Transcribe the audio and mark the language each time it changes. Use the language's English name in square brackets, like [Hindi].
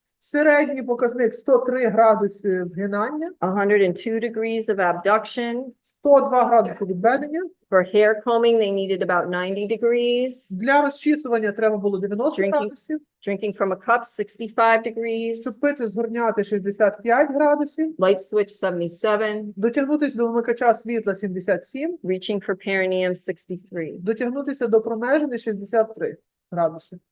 [Ukrainian] Середній показник 103 градуси згинання, [English] 102 degrees of abduction. [Ukrainian] 102 градуси відведення. [English] For hair combing, they needed about 90 degrees. [Ukrainian] Для розчісування треба було 90 [English] Drinking. [Ukrainian] градусів. [English] Drinking from a cup, 65 degrees. [Ukrainian] Щоб пити з горняти 65 градусів. [English] Light switch, 77. [Ukrainian] Дотягнутися до вмикача світла 77. [English] Reaching for perineum, 63. [Ukrainian] Дотягнутися до промежини 63 градуси.